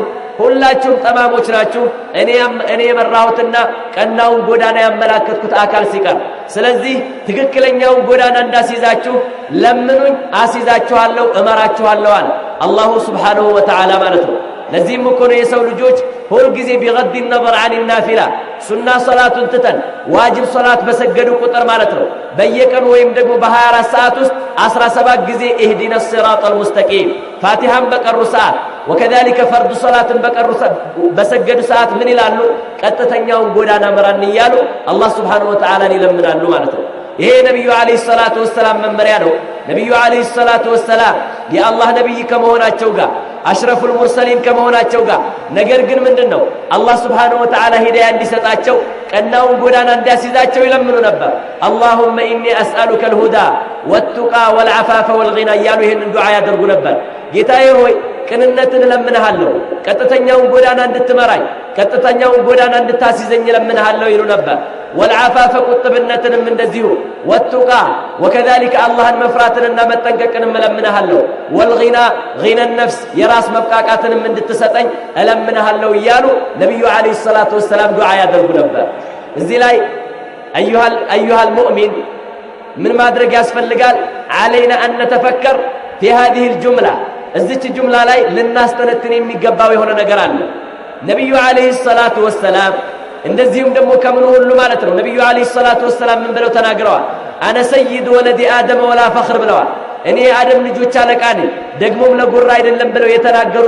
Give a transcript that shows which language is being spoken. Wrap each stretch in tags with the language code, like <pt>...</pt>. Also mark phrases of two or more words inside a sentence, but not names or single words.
<am>ሁላችሁም ጠማሞች ናችሁ እኔ የመራሁትና ቀናውን ጎዳና ያመላከትኩት አካል ሲቀር፣ ስለዚህ ትክክለኛውን ጎዳና እንዳስይዛችሁ ለምኑኝ አስይዛችኋለሁ እመራችኋለሁ አለ አላሁ</am> <ar>سبحانه وتعالى</ar> <am>ማለት ነው። ለዚህም እኮ ነው የሰው ልጆች ሁልጊዜ ቢገድ ነበር</am> <ar>عن النافلة</ar> <am>ሱና ሶላቱን ትተን ዋጅብ ሶላት በሰገዱ ቁጥር ማለት ነው በየቀኑ ወይም ደግሞ በ24 ሰዓት ውስጥ 17 ጊዜ</am> <ar>اهدنا الصراط المستقيم</ar> <am>ፋቲሃን በቀሩ ሰዓት ወከዛሊከ ፈርድ ሶላትን በሰገዱ ሰዓት ምን ይላሉ? ቀጥተኛውን ጎዳና መራን ይያሉ አላህ</am> <ar>سبحانه وتعالى</ar> <am>ይለምናሉ ማለት ነው። ይሄ ነብዩ</am> <ar>عليه الصلاة والسلام</ar> <am>መመሪያ ነው። ነብዩ</am> <ar>عليه الصلاة والسلام</ar> <am>የአላህ ነብይ ከመሆናቸው ጋር</am> <ar>أشرف المرسلين</ar> <am>ከመሆናቸው ጋር ነገር ግን ምንድነው አላህ</am> <ar>سبحانه وتعالى</ar> <am>ሂዳያ እንዲሰጣቸው ቀናውን ጎዳና እንዲያስይዛቸው ይለምኑ ነበር።</am> <ar>اللهم اني اسالك الهدى والتقى والعفاف والغنى</ar> <am>እያሉ ይሄንን ዱዓ ያደርጉ ነበር። ጌታዬ ሆይ ቅንነትን እለምንሃለሁ፣ ቀጥተኛውን ጎዳና እንድትመራኝ፣ ቀጥተኛውን ጎዳና እንድታስይዘኝ እለምንሃለሁ ይሉ ነበር። والعفاف ቁጥብነትንም እንደዚሁ</am> <ar>والتقى وكذلك</ar> <am>አላህን መፍራትንና መጠንቀቅንም እለምንሃለሁ።</am> <ar>والغنى غنى النفس</ar> <am>የራስ መብቃቃትንም እንድትሰጠኝ እለምንሃለሁ እያሉ ነብዩ</am> <ar>عليه الصلاة والسلام</ar> <am>ዱዓ ያደርጉ ነበር። እዚህ ላይ</am> <ar>ايها المؤمن</ar> <am>ምን ማድረግ ያስፈልጋል?</am> <ar>علينا ان نتفكر في هذه الجمله</ar> <am>እዚች ጁምላ ላይ ልናስተነትን የሚገባው የሆነ ነገር አለ። ነብዩ</am> <ar>عليه الصلاة والسلام</ar> <am>እንደዚሁም ደግሞ ከምን ሁሉ ማለት ነው ነብዩ</am> <ar>عليه الصلاة والسلام</ar> <am>ምን ብለው ተናግረዋል?</am> <ar>أنا سيد ولد آدم ولا فخر</ar> <am>ብለዋል። እኔ አደም ልጆች አለቃ ነኝ ደግሞም ለጉራ አይደለም ብለው የተናገሩት</am>